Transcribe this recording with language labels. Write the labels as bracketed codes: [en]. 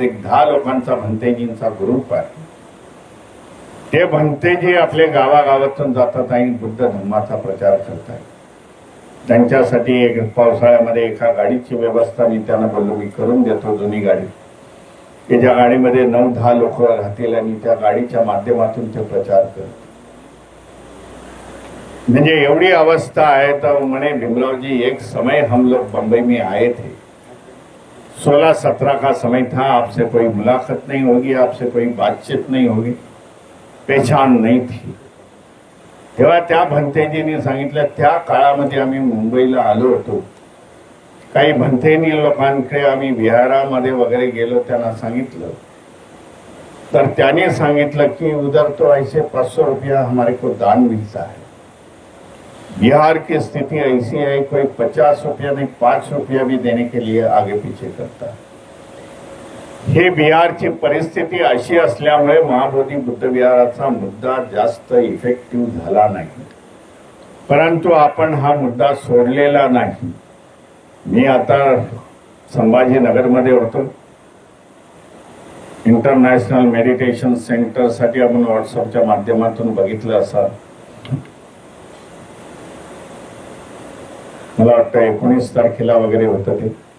[mr] एक 10 लोकांचा भंतेजींचा ग्रुप आहे. ते भंतेजी आपले गावागावातून जातात आणि बुद्ध धर्माचा प्रचार करतात. त्यांच्यासाठी एक पावसाळ्यामध्ये एका गाडीची व्यवस्था मी त्यांना बोललो मी करून देतो, जुनी गाडी, की ज्या गाडीमध्ये 9-10 लोक राहतील आणि त्या गाडीच्या माध्यमातून ते प्रचार करतात. म्हणजे एवढी अवस्था आहे. तर म्हणे [hi] भीमरावजी एक समय हम लोग बंबई में आए थे, 16-17 का समय था, आपसे कोई मुलाकात नहीं होगी, आपसे कोई बातचीत नहीं होगी, पहचान नहीं थी. [mr] तेव्हा त्या भंतेजींनी सांगितलं त्या काळामध्ये आम्ही मुंबईला आलो होतो, काही भंतेनी लोकांकडे आम्ही विहारामध्ये वगैरे गेलो, त्यांना सांगितलं तर त्याने सांगितलं की [hi] उधर तो ऐसे 500 रुपया हमारे को दान मिलता है. बिहार की स्थिति ऐसी है, कोई 50 रुपया नहीं 5 रुपया भी देने के लिए आगे पीछे करता है. [mr] हे बिहारची परिस्थिती अशी असल्यामुळे महाबोधी बुद्ध विहाराचा मुद्दा जास्त इफेक्टिव्ह झाला नाही. परंतु आपण हा मुद्दा सोडलेला नाही. मी आता संभाजीनगरमध्ये होतो, इंटरनॅशनल मेडिटेशन सेंटर साठी आपण व्हॉट्सअपच्या माध्यमातून बघितलं असं, मला वाटतं 19 तारखेला वगैरे होतं ते.